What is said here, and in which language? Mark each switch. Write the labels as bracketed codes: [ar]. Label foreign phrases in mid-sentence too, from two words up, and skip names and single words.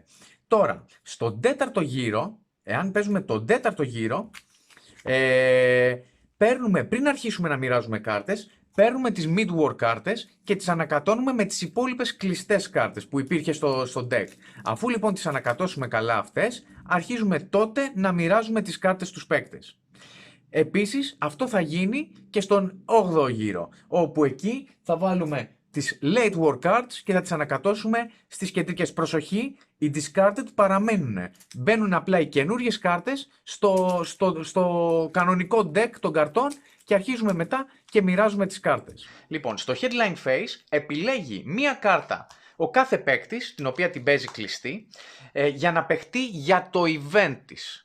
[el] Τώρα, στον 4ο γύρο, εάν παίζουμε τον 4ο γύρο, παίρνουμε, πριν αρχίσουμε να μοιράζουμε κάρτες, παίρνουμε τις mid-war κάρτες και τις ανακατώνουμε με τις υπόλοιπες κλειστές κάρτες που υπήρχε στο deck. Αφού λοιπόν τις ανακατώσουμε καλά αυτές, αρχίζουμε τότε να μοιράζουμε τις κάρτες στους παίκτες. Επίσης, αυτό θα γίνει και στον 8ο γύρο, όπου εκεί θα βάλουμε τις [en] late war cards [el] και θα τις ανακατώσουμε στις κεντρικές. Προσοχή, οι discarded παραμένουν. Μπαίνουν απλά οι καινούριες κάρτες στο κανονικό deck των καρτών και αρχίζουμε μετά και μοιράζουμε τις κάρτες. Λοιπόν, στο [en] headline phase [el] επιλέγει μία κάρτα ο κάθε παίκτης, την οποία την παίζει κλειστή, για να παιχτεί για το event της.